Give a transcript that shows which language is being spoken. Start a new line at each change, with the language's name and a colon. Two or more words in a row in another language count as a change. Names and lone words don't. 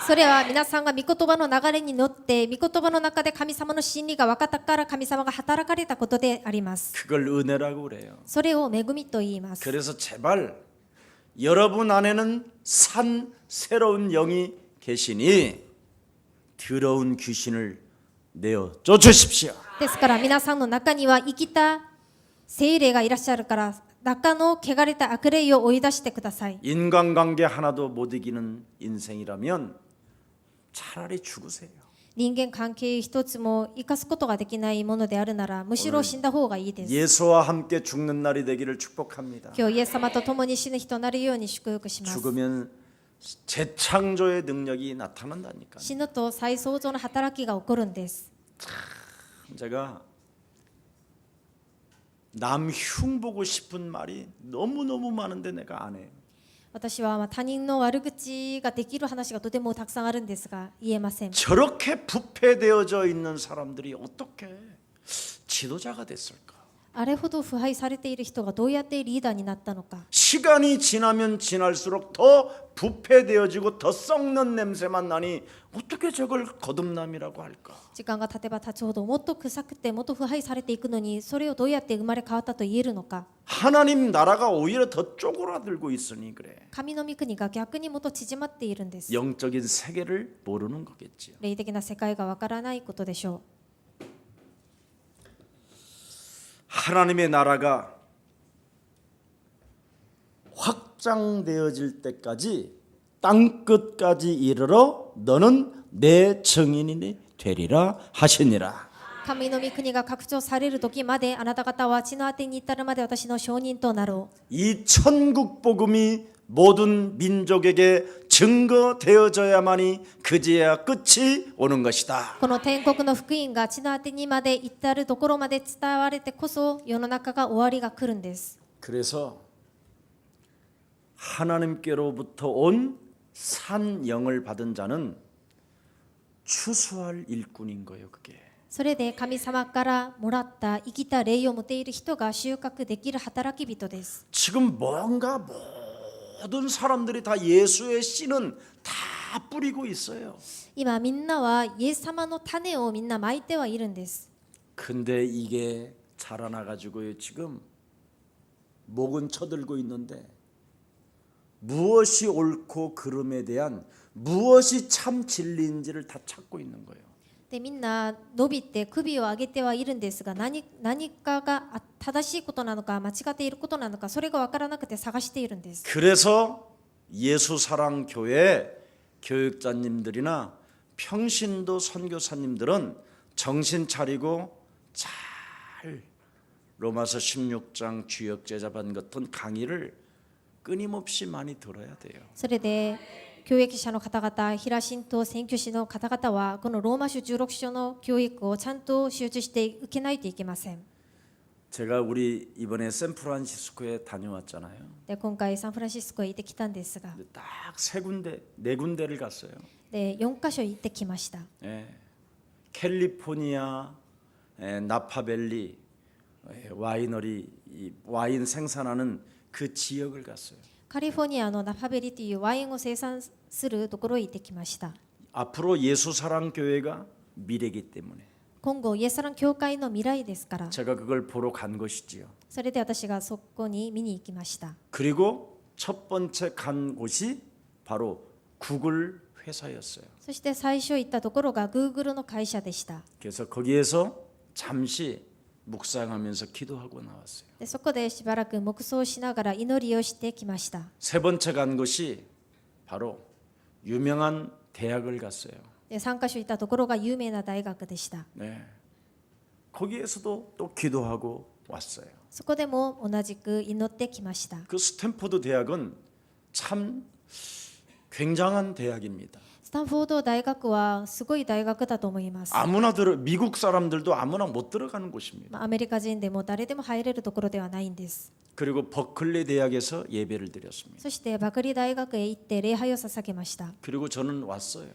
Japanese: それは皆さんが御言葉の流れに乗って御言葉の中で神様の真理が分かったから神様が働かれたことであります。
Korean: 그걸 은혜라고 그래요.
Japanese: それを恵みと言います。
Korean: 그래서 제발 여러분 안에는 새로운 영이 계시니 더러운 귀신을 내어 쫓으십시오.
Japanese: ですから皆さんの中には生きた聖霊がいらっしゃるから中の汚れた悪霊を追い出してください。
Korean: 인간관계 하나도 못 이기는 인생이라면 차라리 죽으세요.
Japanese: 人間関係一つも生かすことができないものであるならむしろ死んだ方がいいです。
Korean: 예수와 함께 죽는 날이 되기를 축복합니다.
Japanese: 今日イエス様と共に死ぬ日となるように祝福します。
Korean: 죽으면 재창조의 능력이 나타난다니까.
Japanese: 死ぬと再創造の働きが起こるんです。
Korean: 제가 남 흉보고 싶은 말이 너무너무 많은데 내가 안 해요.
Japanese: 私は他人の悪口ができる話がとてもたくさんあるんですが言えません。
Korean: 저렇게 부패되어져 있는 사람들이 어떻게 지도자가 됐을까?
Japanese: あれほど腐敗されている人がどうやってリーダーになったのか。
Korean: 시간이 지나면 지날수록 더 부패되어지고 더 썩는 냄새만 나니 어떻게 저걸 거듭남이라고 할까?
Japanese: 時間が経てば経つほどもっと臭くてもっと腐敗されていくのに、それをどうやって生まれ変わったと言えるのか。
Korean: 하나님 나라가 오히려 더 쪼그라들고 있으니 그래.
Japanese: 神の御国が逆にもっと縮まっているんです。
Korean: 영적인 세계를 모르는 거겠지요.
Japanese: 霊的な世界がわからないことでしょ
Korean: 하나님의 나라가 확장되어질 때까지 땅 끝까지 이르러 너는 내 증인이 되리라 하시니라.
Japanese: う。神の御国が拡張される時まで、あなた方は地の果てに至るまで私の証人となろう。
Korean: 이 천국 복음이 모든 민족에게 증거되어져야만이 그제야 끝이 오는 것이다.
Japanese: この天国の福音が地の果てにまで至るところまで伝われてこそ、世の中が終わりが来るんです。
Korean: 그래서 하나님께로부터 온 산 영을 받은 자는 추수할 일꾼인 거예요. 그게.
Japanese: それで神様からもらった生きた霊を持っている人が収穫できる働き人です。
Korean: 지금 뭔가 모든 사람들이 다 예수의 씨는 다 뿌리고 있어요.
Japanese: 今みんなはイエス様の種をみんなまいてはいるんです。
Korean: 근데 이게 자라나 가지고요. 지금 목은 쳐들고 있는데 무엇이 옳고 그름에 대한 무엇이 참 진리인지를 다 찾고 있는 거예요.
Japanese: でみんな伸びて首を上げてはいるんですが、何かが正しいことなのか間違っていることなのか、それが分からなくて探しているんです。
Korean: 그래서 예수사랑교회 교육자님들이나 평신도 선교사님들은 정신 차리고 잘 로마서 16장 주역제자반 같은 강의를 끊임없이 많이 들어야 돼요.
Japanese: それで教育者の方々、平信と宣教師の方々はこのローマ書16章の教育をちゃんと集中して受けないといけません。
Korean: 제가 우리 이번에 샌프란시스코에 다녀왔잖아요.
Japanese: で今回サンフランシスコへ行ってきたんですが、
Korean: 딱 세 군데, 네 군데를 갔어요.
Japanese: で4カ所行ってきました。
Korean: 예. 캘리포니아, 나파밸리 와이너리 와인 생산하는 그 지역을 갔어요.
Japanese: カリフォルニアのナファベリというワインを生産するところへ行ってきました。
Korean: 앞으로 예수사랑교회가 미래이기 때문에
Japanese: 今後イエスラン教会の未来ですから、
Korean: 제가 그걸 보러 간 것이지요.
Japanese: それで私がそこに見に行きました。
Korean: 그리고 첫 번째 간 곳이 바로 구글 회사였어요.
Japanese: そして最初行ったところが Google の会社でした。
Korean: 그래서 거기에서 잠시 묵상하면서 기도하고 나왔어요.
Japanese: でそこでしばらく黙想しながら祈りをしてきました。
Korean: 세 번째 간 곳이 바로 유명한 대학을 갔어요.
Japanese: で3カ所行ったところが有名な大学でした。
Korean: 네. 거기에서도 또 기도하고 왔어요.
Japanese: そこでも同じく祈ってきました。
Korean: 그 스탠포드 대학은 참 굉장한 대학입니다.
Japanese: スタンフォード大学はすごい大学だと思います。
Korean: 아무나 미국 사람들도 아무나 못 들어가는 곳입니다.
Japanese: アメリカ人でも誰でも入れるところではないんです。
Korean: 그리고 버클리 대학에서 예배를 드렸습니다.
Japanese: そしてバクリ大学へ行って礼拝を捧げました。
Korean: 그리고 저는 왔어요.